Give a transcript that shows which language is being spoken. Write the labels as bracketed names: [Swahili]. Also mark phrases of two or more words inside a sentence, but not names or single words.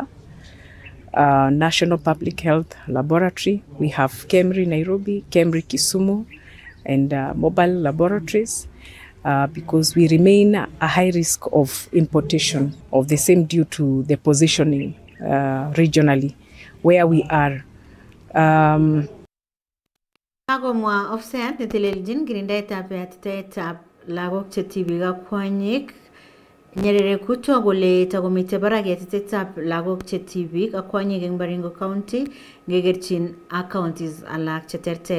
[English] National Public Health Laboratory. We have KEMRI Nairobi, KEMRI Kisumu, and mobile laboratories because we remain a high risk of importation of the same due to the positioning regionally where we are. [Kalenjin] Kagomwa ofisayat neteleljin kirindaetab yatitaetab lagok che tibik ak kwonyik Nyerere kutwa kole takomite barak yatitaetab lagok che tibik ak kwonyik eng Baringo County ngekerchin ak counties alak che terter.